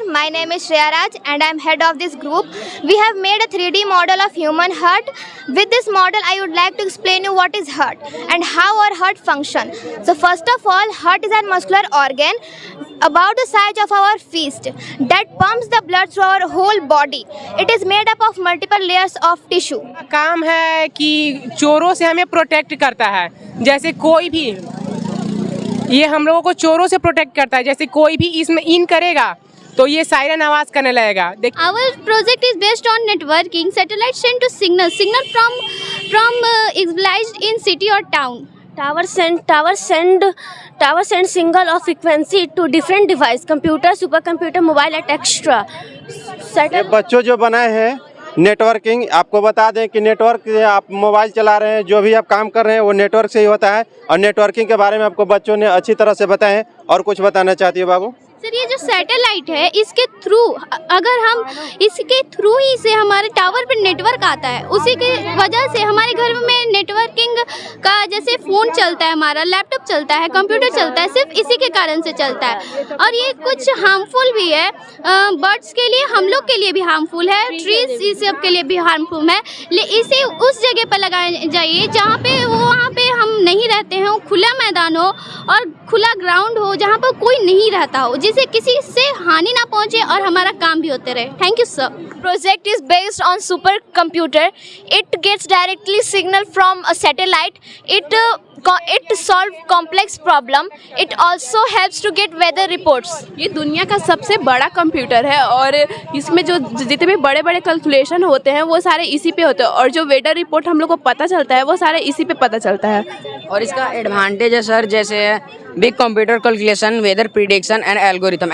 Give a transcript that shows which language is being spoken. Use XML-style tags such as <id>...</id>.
<en>My name is Shreya Raj and I am head of this group. We have made a 3D model of human heart. With this model, I would like to explain you what is heart and how our heart function. So first of all, heart is a muscular organ about the size of our fist that pumps the blood through our whole body. It is made up of multiple layers of tissue.</en> <hi>काम है कि चोरों से हमें protect करता है। जैसे कोई भी ये हम लोगों को चोरों से प्रोटेक्ट करता है। जैसे कोई भी इसमें इन करेगा तो ये सायरन आवाज करने लगेगा।</hi> <en>Our project is based on networking. Satellites send to signal from utilized in city or town. Tower send signal of frequency to different device, computer, supercomputer, mobile and extra.</en> <hi>ये बच्चों जो बनाए हैं नेटवर्किंग, आपको बता दें कि नेटवर्क से आप मोबाइल चला रहे हैं, जो भी आप काम कर रहे हैं वो नेटवर्क से ही होता है। और नेटवर्किंग के बारे में आपको बच्चों ने अच्छी तरह से बताया है। और कुछ बताना चाहती है बाबू? सर, ये जो सैटेलाइट है इसके थ्रू अगर हम इसके थ्रू ही से हमारे टावर पे नेटवर्क आता है, उसी की वजह से हमारे घर में नेटवर्किंग का जैसे फ़ोन चलता है, हमारा लैपटॉप चलता है, कंप्यूटर चलता है, सिर्फ इसी के कारण से चलता है। और ये कुछ हार्मफुल भी है, बर्ड्स के लिए, हम लोग के लिए भी हार्मफुल है, ट्रीज इस सब के लिए भी हार्मफुल है। इसे उस जगह पर लगाया जाइए जहाँ पे वहाँ पे हम नहीं रहते हैं, खुला मैदान हो और खुला ग्राउंड हो जहाँ पर कोई नहीं रहता हो, जिससे किसी से हानि ना पहुंचे और हमारा काम भी होते रहे।</hi> <en>Thank you sir. Project is based on supercomputer. It gets directly signal from a satellite. It solve complex problem. It also helps to get weather reports.</en> <hi>ये दुनिया का सबसे बड़ा कंप्यूटर है और इसमें जो जितने भी बड़े बड़े कैलकुलेशन होते हैं वो सारे इसी पे होते हैं, और जो वेदर रिपोर्ट हम लोग को पता चलता है वो सारे इसी पे पता चलता है। और इसका एडवांटेज है सर, जैसे big computer calculation, weather prediction and algorithm.</hi>